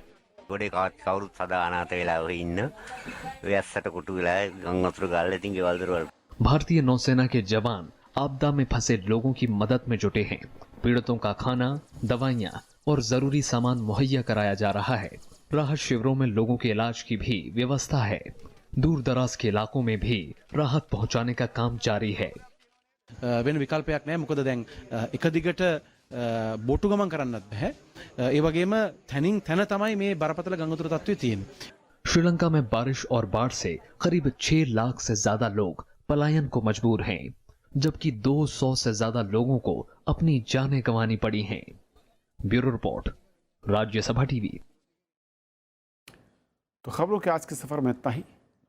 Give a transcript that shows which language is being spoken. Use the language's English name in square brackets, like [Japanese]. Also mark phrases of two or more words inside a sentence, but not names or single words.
[Hindi] भारतीय नौसेना के जवान आपदा में फंसे लोगों की मदद में जुटे हैं। पीड़ितों का खाना, दवाइयां और जरूरी सामान मुहैया कराया जा रहा है। राहत शिविरों में लोगों के इलाज की भी व्यवस्था है। दूर दराज के इलाकों में भी राहत पहुंचाने का काम जारी है। [Sinhala] වෙන විකල්පයක් නැහැ. මොකද දැන් එක දිගට බෝට්ටු ගමන් කරන්නත් බෑ. ඒ වගේම තනින් තන තමයි මේ බරපතල ගංගාතුර තත්ත්වය තියෙන්නේ. [Hindi] श्रीलंका में बारिश और बाढ़ से करीब 6 लाख से ज्यादा लोग पलायन को मजबूर हैं। जबकि 200 से ज्यादा लोगों को अपनी जानें गंवानी पड़ी हैं। [English] bureau report, [Hindi] राज्यसभा टीवी। तो खबरों के आज के सफर में इतना ही।